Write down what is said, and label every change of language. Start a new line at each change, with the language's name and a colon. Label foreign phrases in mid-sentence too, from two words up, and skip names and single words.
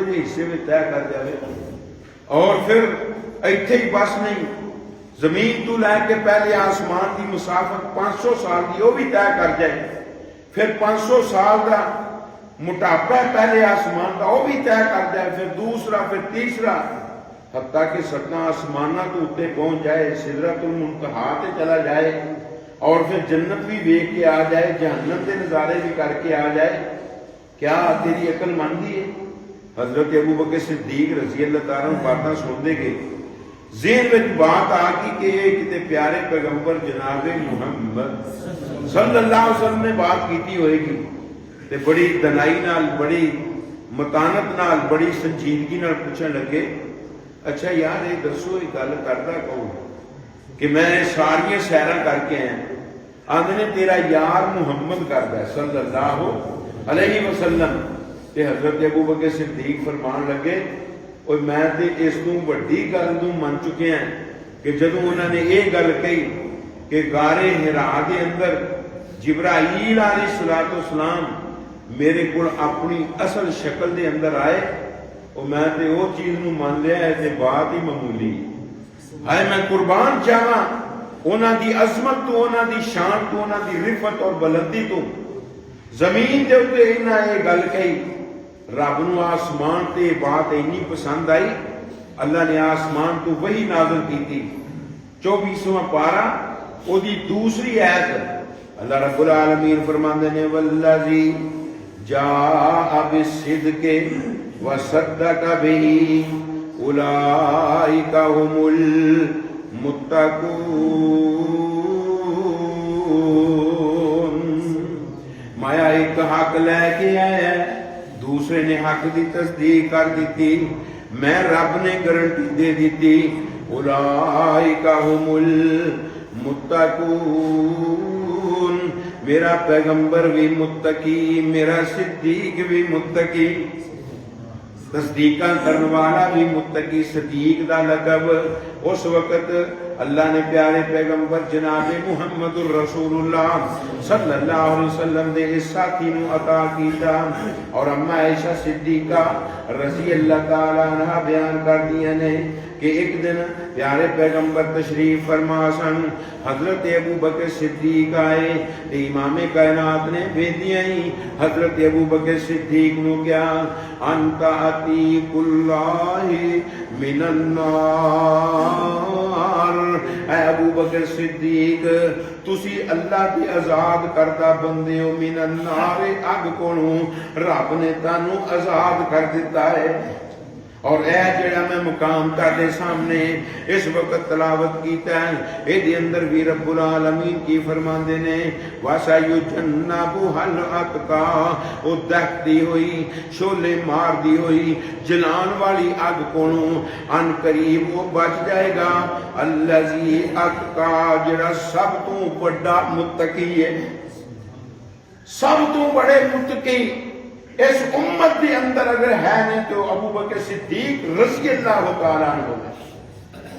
Urdu: جے حصے میں طے کر جائے، اور پھر اتھے ہی بس نہیں، زمین تو لے کے پہلے آسمان کی مسافت 500 سال کی وہ بھی طے کر جائے، پھر 500 سال کا موٹاپا پہلے آسمان کا وہ بھی طے کر جائے، پھر دوسرا، پھر تیسرا، حتیٰ کہ ستاں آسماناں تو اتے پہنچ جائے، سدرۃالمنتہیٰ تے چلا جائے، اور پھر جنت بھی ویکھ کے آ جائے، جہنم کے نظارے بھی کر کے آ جائے. کیا تیری عقل مانتی ہے?
Punjabi: حضرت ابو بکر صدیق
Arabic: رضي الله تعالى
Punjabi: باتیں سنتے گئے، ذہن میں بات آ گئی کہ یہ کتے پیارے پیغمبر جناب محمد
Arabic: صلى الله عليه وسلم
Punjabi: نے بات کی ہوئیگی، تے بڑی دانائی نال، بڑی متانت نال، بڑی سنجیدگی نال پچھن لگے، اچھا یار یہ دسو یہ گل کردا کون کہ میں ساریاں سیراں کر کے آیا، آندے نے تیرا یار محمد کردا
Arabic: صلى الله عليه وسلم.
Punjabi: تے حضرت ابو بکر صدیق فرمان لگے، اور میں تے اس توں وڈی گل نوں من چکے ہیں کہ جدوں انہاں نے یہ گل کہی کہ غارِ حرا کے اندر جبرائیل‌علیہ‌السلام میرے کو اپنی اصل شکل کے اندر آئے، اور میں تے وہ چیز نوں مان لیا ہے تے بات ہی معمولی ہے. میں قربان جاواں انہاں دی عظمت توں، انہاں دی شان توں، انہاں دی رفعت اور بلندی توں. زمین کے اتے انہاں یہ گل کہی، رب نوں آسمان تے بات اینی پسند آئی، اللہ نے آسمان توں وحی نازل کی. 24واں پارہ اودی دوسری آیت اللہ رب العالمین فرماندے نے,
Arabic: والذي جاء بالصدق وصدق به أولئك هم المتقون.
Urdu: مایا ایک حق لے کے آیا، دوسرے نے حق کی تصدیق کر دی، میں رب نے گارنٹی دے دی,
Arabic: أولئك هم المتقون.
Punjabi: میرا پیغمبر بھی متقی، میرا صدیق بھی متقی، تصدیقا کرنے والا بھی متقی، صدیق دا لقب اس وقت اللہ نے پیارے پیغمبر جناب محمد رسول‌اللہ
Arabic: صلى الله عليه وسلم
Punjabi: دے اس ساتھی نوں عطا کیتا. اور اماں عائشہ صدیقہ
Arabic: رضي الله تعالى عنها
Punjabi: بیان کر دیا نے کہ ایک دن پیارے پیغمبر تشریف فرما سن، حضرت ابو بکر صدیق آئے، امامِ کائنات نے بھیجیا ہی حضرت ابو بکر صدیق نوں کیا,
Arabic: أنت عتيق الله من النار,
Punjabi: اے ابو بکر صدیق تسی اللہ کی آزاد کردہ بندے ہو، من‌النار اگ کولوں، رب نے تہانوں آزاد کر دتا ہے. اور اے جڑا میں مقام تہاڈے سامنے اس وقت تلاوت کیتا ہے، اے دے اندر بھی رب العالمین کی فرماندے نے
Arabic: وَسَيُجَنَّبُهَا الْأَتْقَى،
Punjabi: او دہتی ہوئی شولے مار دی ہوئی جلان والی اگ کولوں ان قریب وہ بچ جائے گا،
Arabic: الذی اتقى،
Punjabi: جڑا سب تو بڑا متقی ہے،
Urdu: سب تو بڑے متقی اس امت کے اندر اگر ہے نہیں تو ابو بکر صدیق رضی اللہ تعالیٰ عنہ ہے۔